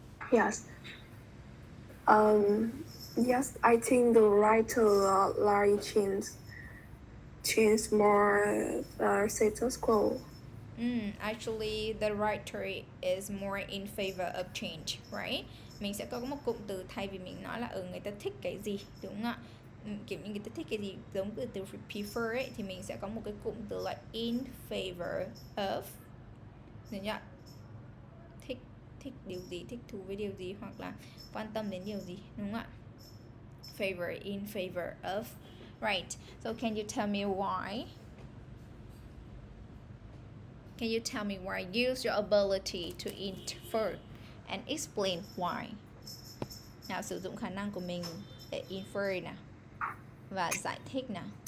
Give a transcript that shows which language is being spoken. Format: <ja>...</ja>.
<en>Yes. Yes, I think the writer like change more status quo. Actually, the writer is more in favor of change, right?</en> <vi>Mình sẽ có một cụm từ thay vì mình nói là người ta thích cái gì, đúng không ạ? Kiểu như người ta thích cái gì giống cái từ prefer ấy, thì mình sẽ có một cái cụm từ là in favor of, được chưa? Thích điều gì, thích thú với điều gì, hoặc là quan tâm đến điều gì, đúng không ạ?</vi> <en>Favor, in favor of. Right. So can you tell me why? Can you tell me why? Use your ability to infer and explain why.</en> <vi>Nào, sử dụng khả năng của mình để infer nào và giải thích nào.</vi>